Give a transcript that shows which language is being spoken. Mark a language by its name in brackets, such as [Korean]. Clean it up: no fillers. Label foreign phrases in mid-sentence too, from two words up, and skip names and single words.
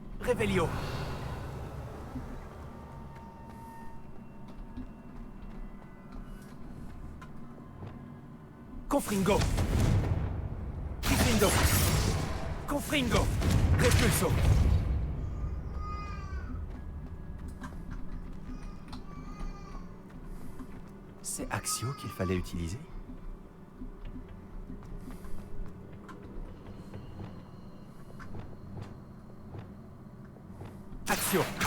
[Latin] Revelio. Confringo. Diffindo. Confringo. Repulso. [French] C'est Axio qu'il fallait utiliser? [Latin] Axio.